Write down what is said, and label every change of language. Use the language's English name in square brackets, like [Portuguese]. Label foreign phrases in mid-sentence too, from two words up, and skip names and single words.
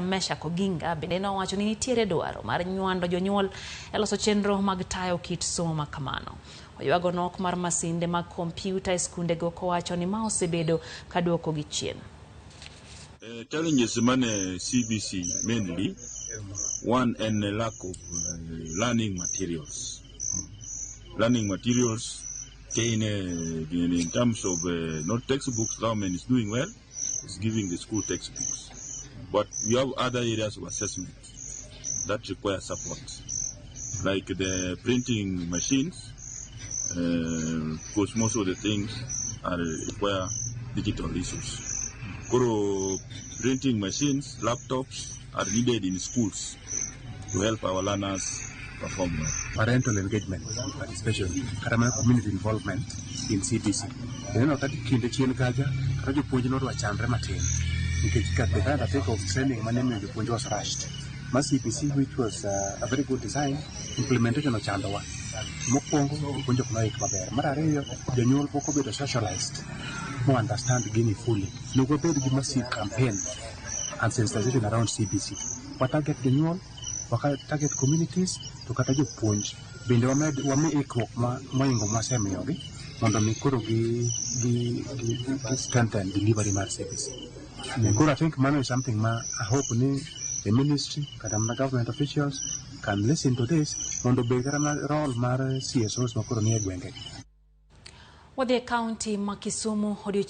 [Luo (Kenya and Tanzania)] Mesha Koginga bende nowacho ni nitiere dwaro mar nywando jonyuol e loso chenro mag tayo kit somo ma kamano. Oywago nok mar masinde mag kompyuta e skunde go kowacho ni ma osebedo ka duoko gi chien. [English] Challenges mane CBC mainly one and a lack of learning materials. Learning materials in terms of not textbooks, government is doing well, it's giving the school textbooks. But we have other areas of assessment that require support, like the printing machines, because most of the things require digital resources. Printing machines, laptops are needed in schools to help our learners perform well. Parental engagement, especially community involvement in CBC. [Luo (Kenya and Tanzania)] Kinde chien kaja, kajo puonj no chandre matin. [English] Nikech the kind of take of training [Luo (Kenya and Tanzania)] maneno jopuonj [English] was rushed. Ma CBC, which was a very good design, implementation of chandowa. [Luo (Kenya and Tanzania)] Mokwongo puonjo kuno ik maber. Mar ariyo, jonyuol poko bedo socialized. Mo understand gini fully. Nugo bedo gi [English] massive campaign and sensitization around CBC. What target jonyuol, what target communities, [Luo (Kenya and Tanzania)] to kata jopuonj. Bende wame ikruok moingo mwasemiyogi mondo mikoro gi [English] strengthen delivery [Luo (Kenya and Tanzania)] mar CBC. [English] I think mano is something I hope the ministry, the government officials can listen to this [Luo (Kenya and Tanzania)] mondo begara role mar CSOs makoro ni gwenge. Wadhi county ma Kisumu